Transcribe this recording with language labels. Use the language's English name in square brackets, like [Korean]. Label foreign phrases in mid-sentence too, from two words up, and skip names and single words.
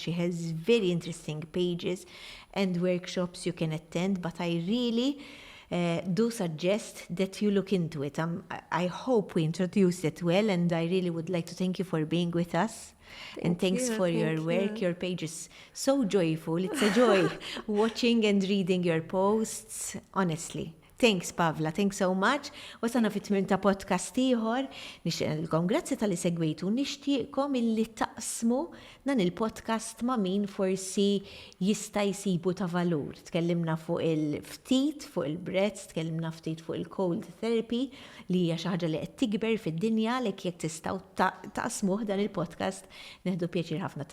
[English] She has very interesting pages and workshops you can attend, but I really do suggest that you look into it. I hope we introduced it well, and I really would like to thank you for being with us. And thanks for your work. Your page is so joyful. It's a joy watching and reading your posts, honestly. Thanks, Pavla. Thanks so much. [Maltese] Wasalna fit-tmiem ta' podcast ieħor. Nixtieqilkom grazzi tal-li segwejtu. Nixtieqkom illi taqsmu dan il-podcast ma' min forsi jista' jsibu ta' valur. Tkellimna fuq il-ftit, fuq il-breaths, tkellimna ftit fuq il- [English] cold therapy [Maltese] li hija xi ħaġa li qed tikber fid-dinja għalhekk jekk tistgħu taqsmuh dan il-podcast neħdu pjaċir ħafna.